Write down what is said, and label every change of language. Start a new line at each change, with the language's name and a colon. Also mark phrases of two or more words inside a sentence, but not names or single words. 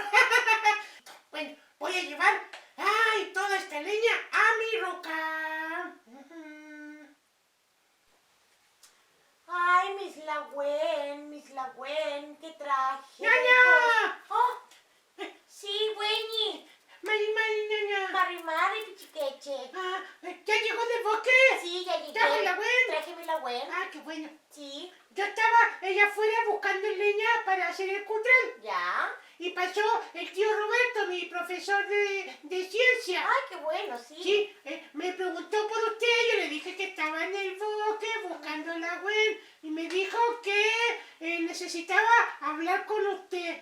Spanish: Bueno, voy a llevar, toda esta leña a mi roca. Ay, Miss Lagüen, qué traje. ¡Ñaña! Oh, sí, güeñi. Ñaña.
Mapuche: Mari, pichiqueche.
Spanish: ¿Ya llegó del bosque? Sí, ya llegué. ¿Trajo el lagüen? Traje mi Lagüen. Qué bueno. Sí, Yo estaba allá afuera buscando leña para hacer el cutral. ya. Y pasó el tío Roberto, mi profesor de ciencia. Ay, qué bueno, sí. Sí, me preguntó por usted, yo le dije que estaba en el bosque buscando el lagüen y me dijo que necesitaba hablar con usted.